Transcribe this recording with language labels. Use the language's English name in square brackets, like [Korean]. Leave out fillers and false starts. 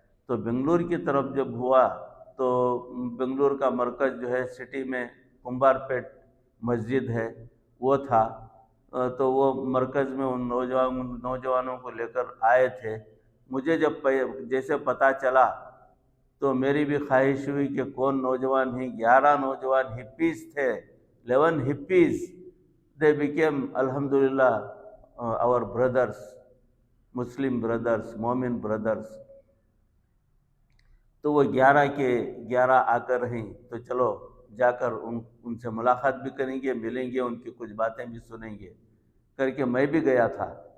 [Urdu] تو بنگلور کی طرف جب ہوا تو بنگلور کا مرکز جو ہے سٹی میں کمبار پیٹ مسجد ہے وہ تھا. تو وہ مرکز میں ان نوجوانوں کو لے کر آئے تھے. مجھے جب جیسے پتہ چلا تو میری بھی خواہش ہوئی کہ کون نوجوان ہیں. 11 نوجوان ہپیز تھے، 11 hippies. [English] they became alhamdulillah our brothers, Muslim brothers, مومن brothers. [Urdu] تو وہ 11 کے 11 آ کر رہیں. تو چلو جا کر ان سے ملاقات بھی کریں گے، ملیں گے، ان کی کچھ باتیں بھی سنیں گے کر کے میں بھی گیا تھا.